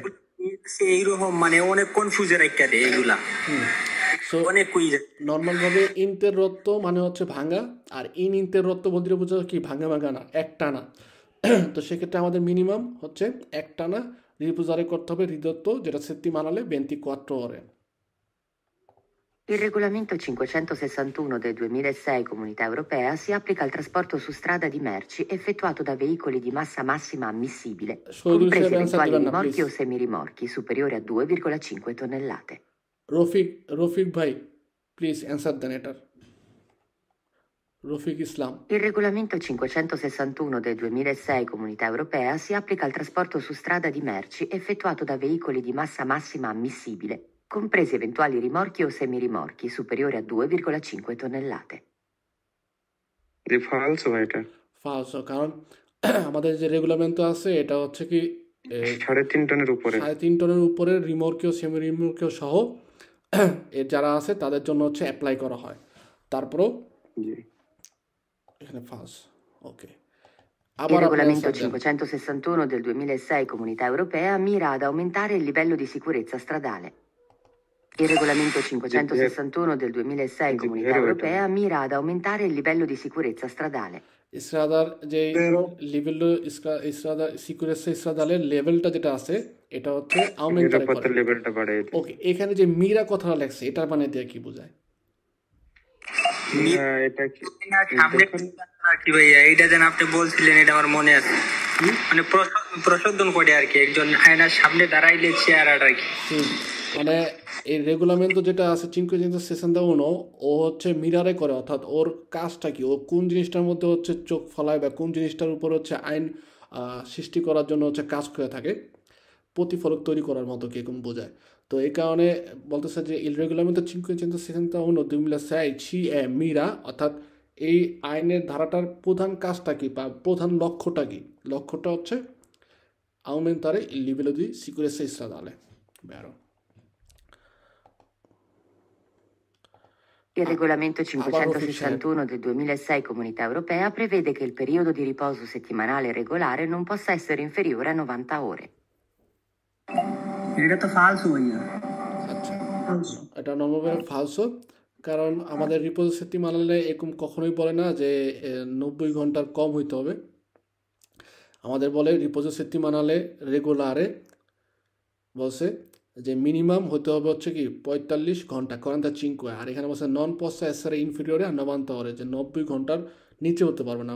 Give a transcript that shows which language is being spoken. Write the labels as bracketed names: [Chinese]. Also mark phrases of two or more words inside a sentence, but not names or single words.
[Bangla] এইরকম মানে অনেক কনফিউজন একটা দেয় এগুলা, সো অনেক কুইজ। নর্মালভাবে ইন্তেরত্ব মানে হচ্ছে ভাঙা, আর ইন্তেরত্ব বলতে বোঝা কি ভাঙা না, একটানা। তো সেক্ষেত্রে আমাদের মিনিমাম হচ্ছে একটানা রিপোজারে করতে হবে রিদত্ত, যেটা [Italian] settimanale 24 ore. Il regolamento 561 del 2006 Comunità Europea si applica al trasporto su strada di merci effettuato da veicoli di massa massima ammissibile, compresi eventuali rimorchi o semirimorchi superiori a 2,5 tonnellate. [English] Rofik bhai, please answer the letter. [Bangla] রফিক ইসলাম। [Italian] Il regolamento 561 del 2006 Comunità Europea si applica al trasporto su strada di merci effettuato da veicoli di massa massima ammissibile, compresi eventuali rimorchi o semirimorchi superiori a 2,5 tonnellate. [Bangla] যে ফালস ভাই এটা ফালস, কারণ আমাদের যে রেগুলামেন্ট আছে এটা হচ্ছে কি 3.5 টনের উপরে 3.5 টনের উপরে রিমোর্কীয় সেমি রিমোর্কীয় সহ এর যারা আছে তাদের জন্য হচ্ছে অ্যাপ্লাই করা হয়। তারপরও জি এখানে ফালস। ওকে, [Italian] Il [Bangla] আবার আপনি [Italian] regolamento [Bangla] answer দেন। [Italian] 561 del 2006 Comunità Europea mira ad aumentare il livello di sicurezza stradale. Il regolamento 561 del 2006 Comunità Europea mira ad aumentare il livello di sicurezza stradale. [Bangla] ইসরাদার যে লেভেল ইসরাদার সিকিউরিটি ইসরাদালের লেভেলটা যেটা আছে এটা হচ্ছে আউমেন্টারে করে। নিরাপত্তার লেভেলটা বাড়ায় দিই। ওকে, এখানে যে মিরা কথাটা লেখছে এটার মানে দিয়ে কি বোঝায়? এটা কি সামনে কি ভাইয়া, এইটা যেন আপনি বলছিলেন, এটা আমার মনে আছে, মানে প্রশোধন করে আর কি, একজন আয়নার সামনে দাঁড়াইলে চেহারাটা আর কি। মানে এই রেগুলামেন্ট যেটা আছে 561 ও হচ্ছে মিরারে করে, অর্থাৎ ওর কাজটা কি, ও কোন জিনিসটার মধ্যে হচ্ছে চোখ ফলায় বা কোন জিনিসটার উপর হচ্ছে আইন সৃষ্টি করার জন্য হচ্ছে কাজ করে থাকে, প্রতিফলক তৈরি করার মতো কিরকম বোঝায়। তো এই কারণে বলতেছে যে [Italian] il regolamento 561 2006 ci è mira, [Bangla] অর্থাৎ এই আইনের ধারাটার প্রধান কাজটা কি বা প্রধান লক্ষ্যটা কি? লক্ষ্যটা হচ্ছে [Italian] aumentare il livello di sicurezza stradale. Vero. Il regolamento 561 del 2006 Comunità Europea prevede che il periodo di riposo settimanale regolare non possa essere inferiore a 90 ore. [Bangla] এটা তো ফালস ভাইয়া। আচ্ছা, এটা নর্মাল ফালসো, কারণ আমাদের [Italian] riposo settimanale [Bangla] এরকম কখনোই বলে না যে 90 ঘন্টার কম হইতে হবে। আমাদের বলে [Italian] riposo settimanale regolare [Bangla] বলছে যে মিনিমাম হতে হবে হচ্ছে কি 45 ঘন্টা 45, আর এখানে বলছে [Italian] non possa essere inferiore a 90 ore, [Bangla] যে 90 ঘন্টার নিচে হতে পারবে না।